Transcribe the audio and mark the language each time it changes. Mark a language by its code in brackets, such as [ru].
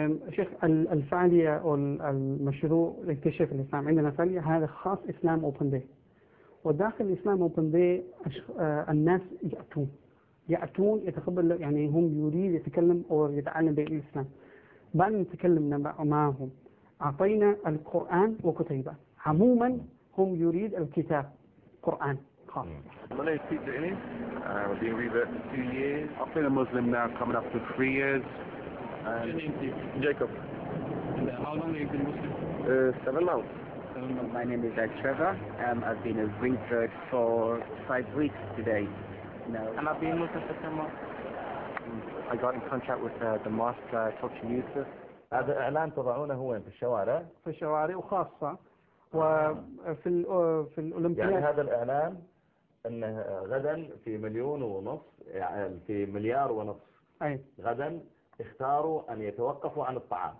[ar] شيخ الفعالية أو المشروع لاكتشاف الإسلام عندنا فعالية هذا خاص إسلام أوبن داي، وداخل إسلام أوبن داي الناس يأتون يتقبل، يعني هم يريد يتكلم أو يتعلم بالإسلام. بعد ما تكلمنا معهم أعطينا القرآن وكتيبة، عموما هم يريد الكتاب قرآن خاص. [en] I've been a reader for 2 years. I've been a Muslim now coming up to 3 years. And Jacob. And how long have you been Muslim? 7 months. My name is Trevor. I've been a reader for 5 weeks today. Now, and I've been Muslim for 10 months. I got in contact with the mosque, I talked to Yusuf. [ar] هذا إعلان تضعونه وين؟ في الشوارع؟ في الشوارع وخاصة وفي في الأولمبياد. يعني هذا الإعلان أن غدا في 1.5 مليون، يعني في 1.5 مليار، أي غدا اختاروا أن يتوقفوا عن الطعام.